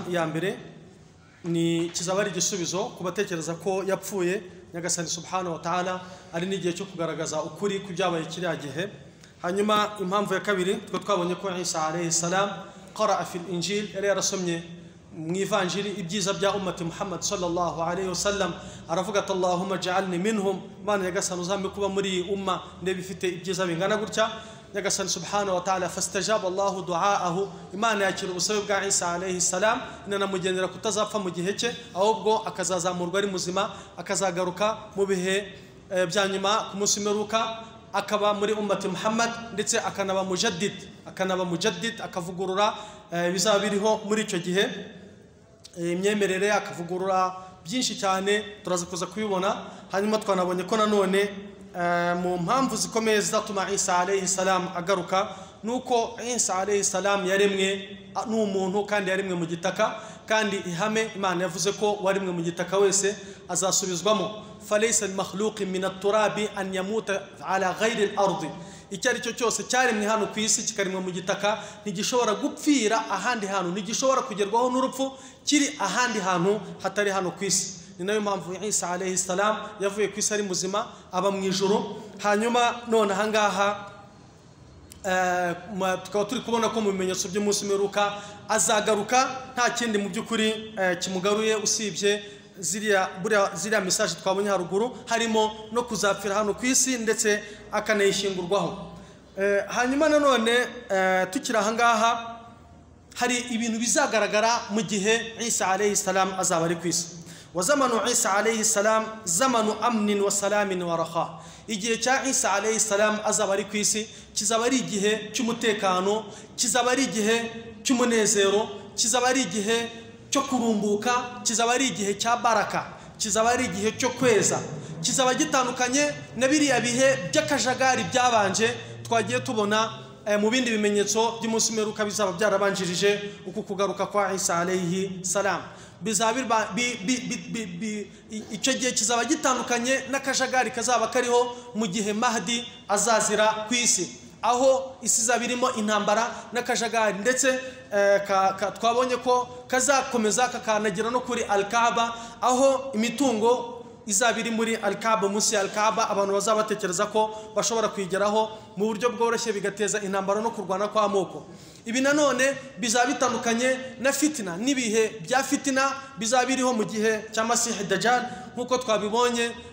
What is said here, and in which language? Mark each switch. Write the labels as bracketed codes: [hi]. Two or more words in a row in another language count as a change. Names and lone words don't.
[rw] Ya mbere ni kizaba ari igisubizo ku batekereza ko yapfuye. Nyagasani [ar] سبحانه وتعالى [rw] ari n'igihe cyo kugaragaza ukuri ku byabaye kiriya gihe. Hanyuma impamvu ya kabiri twabonye ko Isa [ar] عليه السلام قرأ في الإنجيل, [rw] yari yarasomye mu ivanjiri ibyiza bya [ar] أمة محمد صلى الله عليه وسلم. [rw] Aravuga ati [ar] اللهم اجعلني منهم, [rw] Mana Nyagasani uzampe kuba muri umma ndebe ifite ibyiza bingana gutya. Nyagasani [ar] سبحانه وتعالى فاستجاب الله دعاءه, [rw] Imana yakira ubusabe bwa Isa [ar] عليه السلام, [rw] inanamugendera kutazapfa mu gihe cye, ahubwo akazazamurwa ari muzima, akazagaruka mu bihe bya nyuma ku munsi w'imperuka, akaba muri [ar] أمة محمد, [rw] ndetse akanaba mujaddid, akavugurura bizaba biriho muri icyo gihe, imyemerere, akavugurura byinshi cyane turaza kuza kubibona. Hanyuma twanabonye ko nanone mu mpamvu zikomeye zizatuma Isa [ar] عليه السلام [rw] agaruka nuko Isa [ar] عليه السلام [rw] yaremwe n'umuntu kandi yaremwe mu gitaka kandi ihame Imana yavuze ko waremwe mu gitaka wese azasubizwamo [ar] فليس المخلوق من التراب أن يموت على غير الأرض [rw] icyari cyo cyose cyaremwe hano ku isi kikarimwe mu gitaka ntigishobora gupfira ahandi hantu ntigishobora kugerwaho n'urupfu kiri ahandi hantu hatari hano ku isi ni nayo mpamvu Isa [ar] عليه السلام [rw] yavuye ku isi ari muzima aba mu ijuru hanyuma none ahangaha tukaba turi kubona ko mu bimenyetso by'umunsi w'imperuka azagaruka nta kindi mu by'ukuri kimugaruye usibye ziriya message twabonye haruguru harimo no kuzapfira hano ku isi ndetse akanayishingurwaho hanyuma nanone tukira ahangaha hari ibintu bizagaragara mu gihe Isa [ar] عليه السلام [rw] azaba ari ku isi [ar] وزمان عيسى عليه السلام زمان أمن وسلام وراحة [rw] igihe cya Isa [ar] عليه السلام [rw] azaba ari ku isi kizaba ari igihe cy'umutekano kizaba ari igihe cy'umunezero kizaba ari igihe cyo kurumbuka kizaba ari igihe cya baraka kizaba ari igihe cyo kweza kizaba gitandukanye na biriya bihe by'akajagari byabanje twagiye tubona mu bindi bimenyetso by'umunsi w'imperuka bizaba byarabanjirije uku kugaruka kwa Isa [ar] عليه السلام [rw] bizaba icyo gihe kizaba gitandukanye n'akajagari kazaba kariho mu gihe Mahdi azazira ku isi aho isi izaba irimo intambara n'akajagari ndetse twabonye ko kazakomeza kakanagira no kuri Al-Kaaba aho imitungo izaba iri muri Al-Kaaba munsi ya Al-Kaaba abantu bazaba batekereza ko bashobora kwigeraho mu buryo bworoshye bigateza intambara no kurwana kw'amoko ibi nanone bizaba bitandukanye na fitina n'ibihe bya fitina bizaba biriho mu gihe cya Masih Dajjal nkuko twabibonye